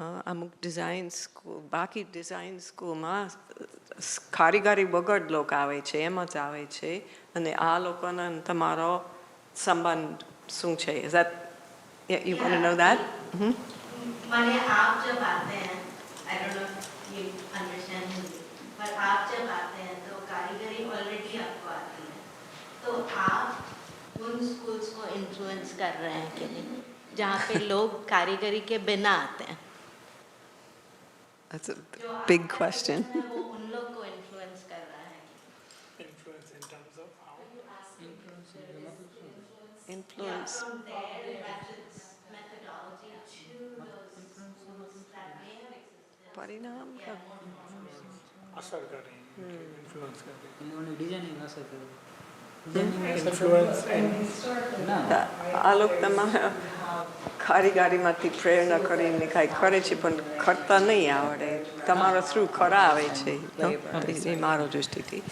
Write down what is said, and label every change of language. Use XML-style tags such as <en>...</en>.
<gu>અમુક design school, બાકી design સ્કૂલમાં કારીગરી વગર લોકો આવે છે, એમ જ આવે છે, અને આ લોકોનો તમારો સંબંધ શું છે?</gu> <en>Is that, you want to know that?</en> <hi>माने आप जब आते हैं,</hi> <en>I don't know if you understand Hindi,</en> <hi>but आप जब आते हैं तो कारीगरी ऑलरेडी आपको आती है, तो आप उन स्कूल्स को इन्फ्लुएंस कर रहे हैं कि नहीं, जहाँ पे लोग कारीगरी के बिना आते हैं?</hi> <en>That's a big question.</en> <hi>वो उन लोग को इन्फ्लुएंस कर रहा है.</hi> <en>Influence in terms of how? Influence. From their methodology to those schools that may have existed.</en> <gu>પરિણામ અસર કરે, influence કરે. ડિઝાઇનિંગ અસર કરે.</gu> <en>Influence and</en> <gu>આ લોકો તમારા કારીગરીમાંથી પ્રેરણા કરીને કાંઈ કરે છે પણ કરતા નહીં આવડે, તમારા થ્રુ કરાવે છે, એ મારો દૃષ્ટિથી.</gu>